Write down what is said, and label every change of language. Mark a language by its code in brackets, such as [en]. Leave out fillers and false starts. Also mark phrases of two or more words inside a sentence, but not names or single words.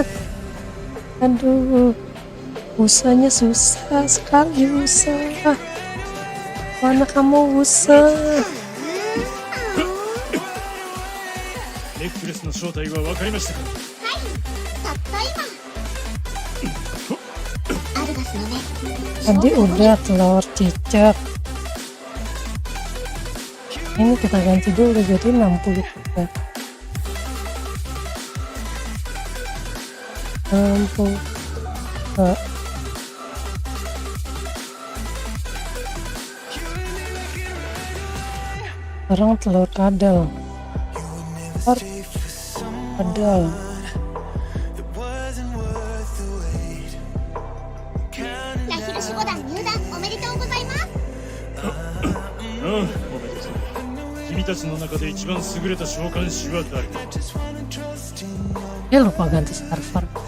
[id] Aduh, usahanya susah sekali, usah. Mana kamu usah? [ja] ネックレスの正体は分かりましたか？たった今アルガスのね [id] Tadi udah telur cicak. Ini kita ganti dulu jadi 63. 60. Sekarang telur kadal. Kadal. [ja] おめでとう。君たちの中で一番優れた召喚師は誰か？ [id] Dia lupa ganti server.